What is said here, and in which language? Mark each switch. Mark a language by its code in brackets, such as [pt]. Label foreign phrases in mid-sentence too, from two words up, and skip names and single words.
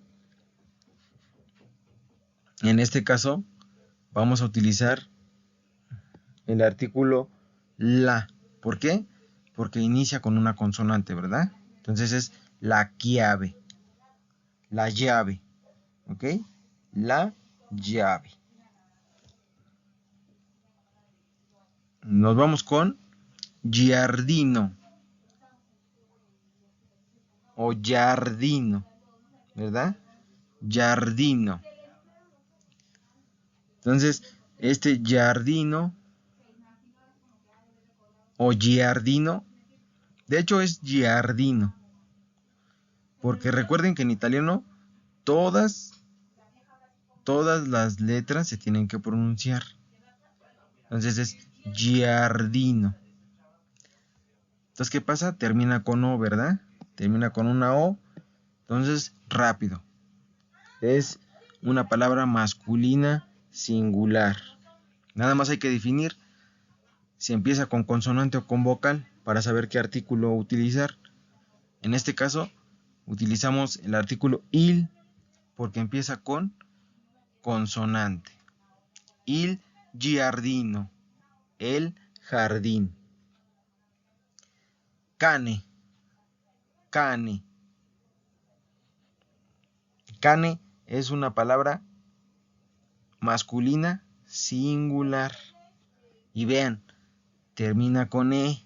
[es] En este caso, vamos a utilizar el artículo la. ¿Por qué? Porque inicia con una consonante, ¿verdad? Entonces es la llave. La llave. ¿Ok? La llave. Nos vamos con giardino o giardino, ¿verdad? Giardino. Entonces, este giardino o giardino, de hecho es giardino, porque recuerden que en italiano todas las letras se tienen que pronunciar. Entonces es giardino. Entonces, ¿qué pasa? Termina con O, ¿verdad? Termina con una O. Entonces, rápido. Es una palabra masculina singular. Nada más hay que definir si empieza con consonante o con vocal para saber qué artículo utilizar. En este caso, utilizamos el artículo il porque empieza con consonante. [it] Il giardino. [es] El jardín. Cane. Cane. Cane es una palabra masculina singular. Y vean, termina con E.